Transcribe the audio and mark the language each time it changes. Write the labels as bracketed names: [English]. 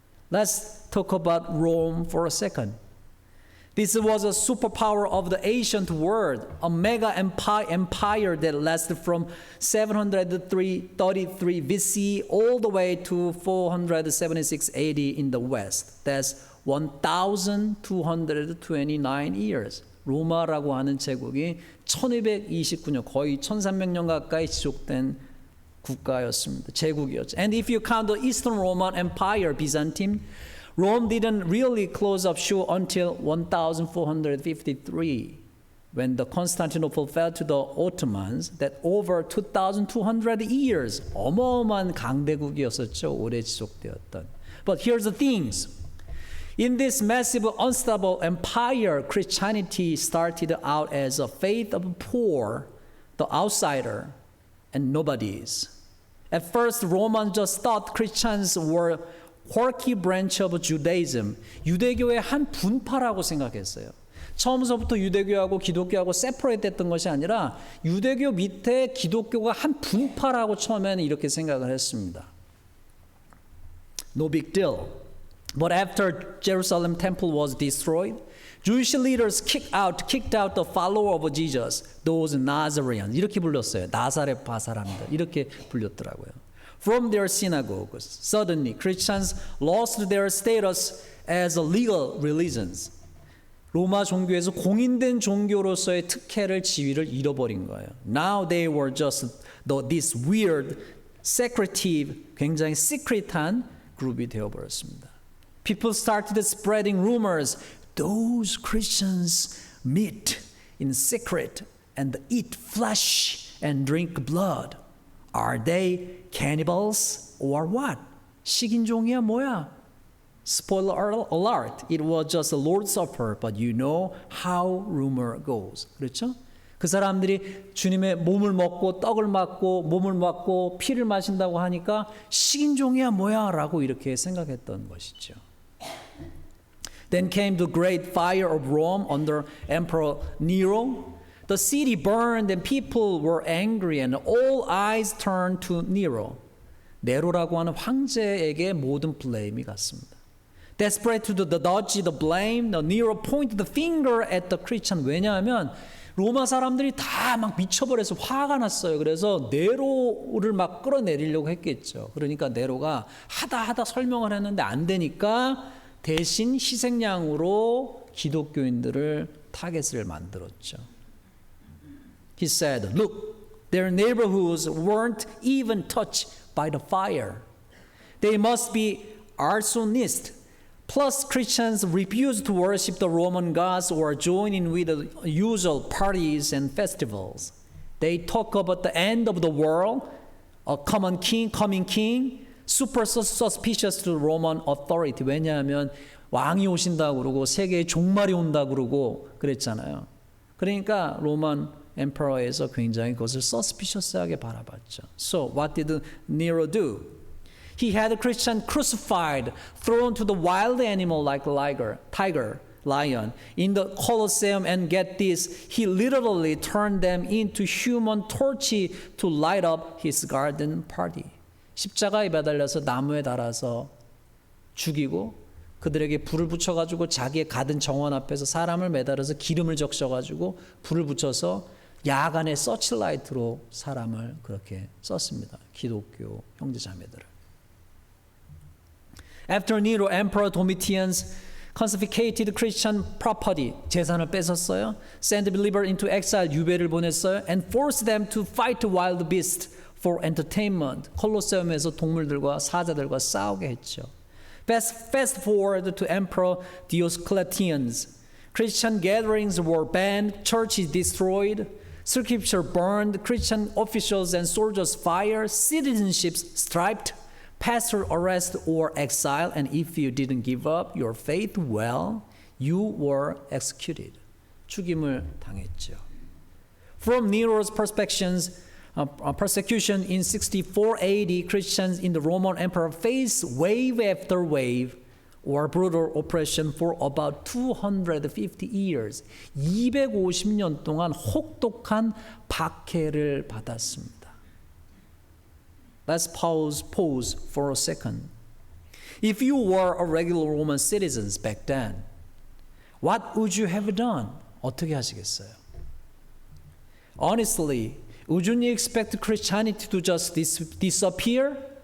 [English] Let's talk about Rome for a second. This was a superpower of the ancient world, a mega empire that lasted from 733 BC all the way to 476 AD in the West. That's 1,229 years. [Korean] 로마라고 하는 제국이 1229년, 거의 1300년 가까이 지속된 국가였습니다. 제국이었죠. [English] And if you count the Eastern Roman Empire, Byzantine, Rome didn't really close up shop until 1453, when the Constantinople fell to the Ottomans. That over 2,200 years, [Korean] 어마어마한 강대국이었었죠. 오래 지속되었던. [English] But here's the things. In this massive, unstable empire, Christianity started out as a faith of the poor, the outsider, and nobodies. At first, Romans just thought Christians were quirky branch of Judaism, [Korean] 유대교의 한 분파라고 생각했어요. 처음서부터 유대교하고 기독교하고 세퍼레이트 됐던 것이 아니라 유대교 밑에 기독교가 한 분파라고 처음에는 이렇게 생각을 했습니다. [English] No big deal. But after Jerusalem temple was destroyed, Jewish leaders kicked out the follower of Jesus, those Nazareans. [Korean] 이렇게 불렀어요. 나사렛파 사람들. 이렇게 불렸더라고요. [English] From their synagogues, suddenly Christians lost their status as legal religions. [Korean] 로마 종교에서 공인된 종교로서의 특혜를 지위를 잃어버린 거예요. [English] Now they were just this weird, secretive, [Korean] 굉장히 secret한 그룹이 되어버렸습니다. [English] People started spreading rumors. Those Christians meet in secret and eat flesh and drink blood. Are they cannibals or what? [Korean] 식인종이야 뭐야? [English] Spoiler alert. It was just a Lord's Supper, but you know how rumor goes. [Korean] 그렇죠? 그 사람들이 주님의 몸을 먹고 떡을 먹고 몸을 먹고 피를 마신다고 하니까 식인종이야 뭐야? 라고 이렇게 생각했던 것이죠. [English] Then came the great fire of Rome under Emperor Nero. The city burned and people were angry and all eyes turned to Nero. [Korean] 네로라고 하는 황제에게 모든 블레임이 갔습니다. [English] Desperate to dodge the blame, Nero pointed the finger at the Christian. [Korean] 왜냐하면 로마 사람들이 다 막 미쳐버려서 화가 났어요. 그래서 네로를 막 끌어내리려고 했겠죠. 그러니까 네로가 하다 설명을 했는데 안 되니까 대신 희생양으로 기독교인들을 타겟을 만들었죠. [English] He said, look, their neighborhoods weren't even touched by the fire. They must be arsonists. Plus, Christians refused to worship the Roman gods or join in with the usual parties and festivals. They talk about the end of the world, a coming king, super suspicious to Roman authority. [Korean] 왜냐하면 왕이 오신다고 그러고 세계에 종말이 온다고 그러고 그랬잖아요. 그러니까 로만 emperor에서 굉장히 그것을 suspicious하게 바라봤죠. [English] So what did Nero do? He had a Christian crucified, thrown to the wild animal like tiger, lion, in the Colosseum, and get this, he literally turned them into human torches to light up his garden party. [Korean] 십자가에 매달려서 나무에 달아서 죽이고 그들에게 불을 붙여가지고 자기의 가든 정원 앞에서 사람을 매달아서 기름을 적셔가지고 불을 붙여서 야간에 서치라이트로 사람을 그렇게 썼습니다. 기독교 형제자매들을. [English] After Nero, Emperor Domitian's confiscated Christian property, [Korean] 재산을 뺏었어요. [English] Sent believers into exile, [Korean] 유배를 보냈어요. [English] And forced them to fight wild beasts for entertainment. [Korean] 콜로세움에서 동물들과 사자들과 싸우게 했죠. [English] Fast forward to Emperor Diocletian's. Christian gatherings were banned, churches destroyed, scripture burned, Christian officials and soldiers fired, citizenships stripped, pastor arrest or exile, and if you didn't give up your faith, well, you were executed. [Korean] 죽임을 당했죠. [English] From Nero's perspectives, persecution in 64 AD, Christians in the Roman Empire faced wave after wave or brutal oppression for about 250 years. [Korean] 250년 동안 혹독한 박해를 받았습니다. [English] Let's pause for a second. If you were a regular Roman citizen back then, what would you have done? [Korean] 어떻게 하시겠어요? [English] Honestly, wouldn't you expect Christianity to just disappear?